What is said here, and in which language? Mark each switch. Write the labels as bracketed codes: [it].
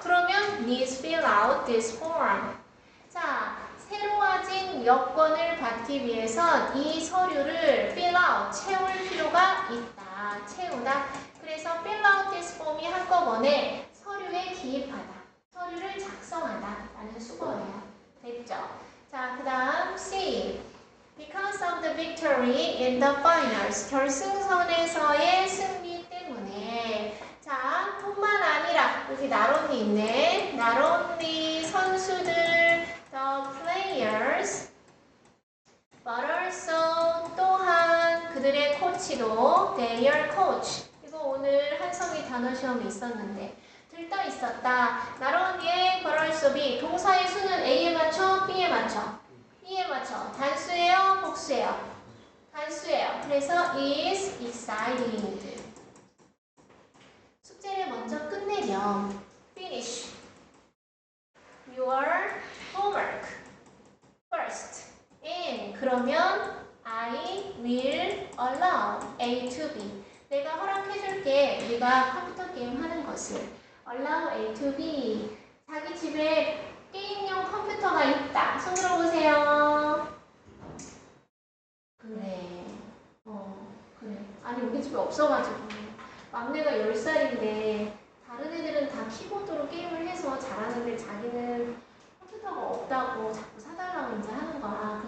[ko] 그러면 [en] needs fill out this form. [ko] 자, 새로워진 여권을 받기 위해서 이 서류를 fill out, 채울 필요가 있다. 채우다. 그래서 [en] fill out this form이 [ko] 한꺼번에 서류에 기입하다. 서류를 작성하다 라는 수거예요. 됐죠? 자, 그 다음 C. [en] Because of the victory in the finals. [ko] 결승선에서의 승리 때문에. 자, 뿐만 아니라 여기 not only 있네. [en] not only [ko] 선수들, [en] the players, but also [ko] 또한 그들의 코치도 [en] their coach. [ko] 이거 오늘 한성이 단어 시험에 있었는데 들떠 있었다. [en] not only A, but also B. [ko] 동사의 수는 A에 맞춰, B에 맞춰? B에 맞춰. 단수예요? 복수예요? 단수예요. 그래서 [en] is excited. [ko] 숙제를 먼저 끝내렴. [en] Finish your homework first. And [ko] 그러면 [en] I will allow A to B. [ko] 내가 허락해줄게. 네가 컴퓨터 게임 하는 것을. [en] allow A to B. [ko] 자기 집에 게임용 컴퓨터가 있다. 손 들어보세요. 그래. 그래. 아니 우리 집에 없어가지고. 막내가 10살인데 다른 애들은 다 키보드로 게임을 해서 잘하는데 자기는 컴퓨터가 없다고 자꾸 사달라고 이제 하는 거야.